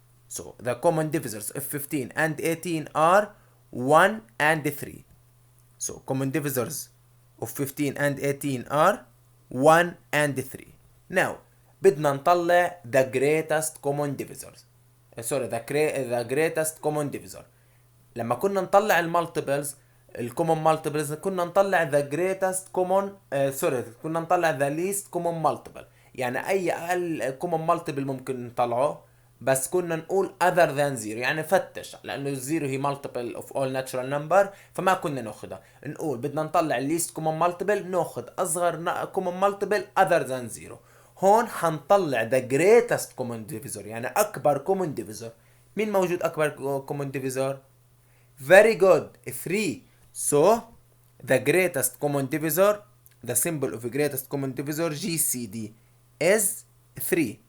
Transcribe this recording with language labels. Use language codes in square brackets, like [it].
[en] So the common divisors of 15 and 18 are 1 and 3. So common divisors of 15 and 18 are 1 and 3. Now [ar] بدنا نطلع [en] the greatest common divisors. the greatest common divisor. [ar] لما كنا نطلع المالتيبلز الكومن مالتيبلز كنا نطلع [en] the greatest common [ar] كنا نطلع [en] the least common multiple. [ar] يعني اي اقل [en] common multiple [ar] ممكن نطلعه، بس كنا نقول [en] other than zero، [ar] يعني فتش، لانه الزيرو هي [en] multiple of all natural number [ar] فما كنا ناخدها. نقول بدنا نطلع [en] least common multiple، [ar] ناخد اصغر [en] common multiple other than zero. [ar] هون حنطلع [en] the greatest common divisor، [ar] يعني اكبر [en] common divisor. [ar] مين موجود اكبر [en] common divisor؟ Very good, 3. So the greatest common divisor, the symbol of greatest common divisor GCD is 3.